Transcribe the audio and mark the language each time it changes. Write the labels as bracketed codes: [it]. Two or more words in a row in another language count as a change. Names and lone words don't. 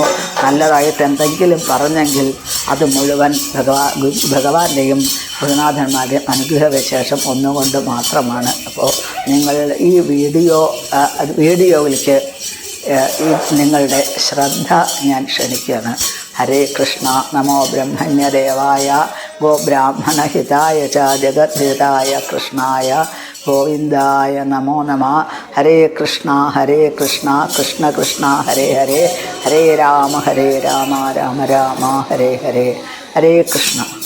[ml] നല്ലതായിട്ട് എന്തെങ്കിലും പറഞ്ഞെങ്കിൽ അത് മുഴുവൻ ഭഗവാന്റെയും ഗുരുനാഥന്മാരുടെയും അനുഗ്രഹവിശേഷം ഒന്നുകൊണ്ട് മാത്രമാണ്. അപ്പോൾ നിങ്ങൾ ഈ വീഡിയോയിലേക്ക് നിങ്ങളുടെ ശ്രദ്ധ ഞാൻ ക്ഷണിക്കുകയാണ്. [sa] ഹരേ കൃഷ്ണ. നമോ ബ്രഹ്മണ്യദേവായ ഗോബ്രാഹ്മണഹിതായ ച ജഗദ്ധിതായ കൃഷ്ണായ ഗോവിന്ദായ നമോ നമഃ. ഹരേ കൃഷ്ണ കൃഷ്ണ കൃഷ്ണ ഹരേ ഹരേ, ഹരേ രാമ രാമ രാമ ഹരേ ഹരേ. ഹരേ കൃഷ്ണ.